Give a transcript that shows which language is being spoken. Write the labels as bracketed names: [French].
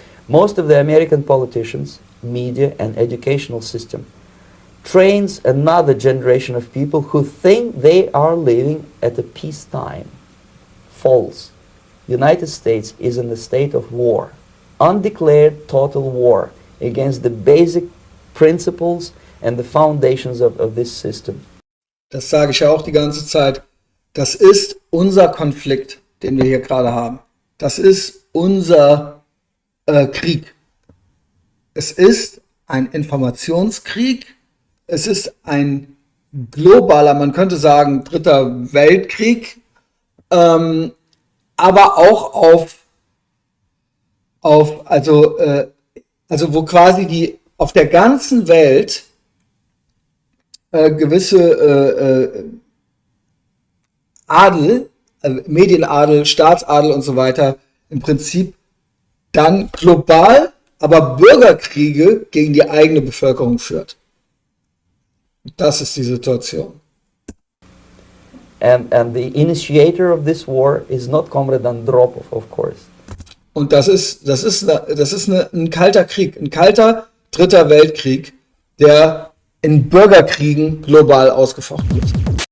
[English] Most of the American politicians, media and educational system trains another generation of people who think they are living at a peacetime. False. United States is in a state of war, undeclared total war against the basic principles and the foundations of this system. [German] Das sage ich ja auch die ganze Zeit. Das ist unser Konflikt, den wir hier gerade haben. Das ist unser Krieg. Es ist ein Informationskrieg. Es ist ein globaler, man könnte sagen, dritter Weltkrieg, aber auch also wo quasi auf der ganzen Welt gewisse Adel, Medienadel, Staatsadel und so weiter, im Prinzip dann global, aber Bürgerkriege gegen die eigene Bevölkerung führt. Das ist die Situation. [English] And the initiator of this war is not Comrade Andropov, of course. [German] Und das ist ein kalter Krieg, ein kalter dritter Weltkrieg, der in Bürgerkriegen global ausgefochten wird.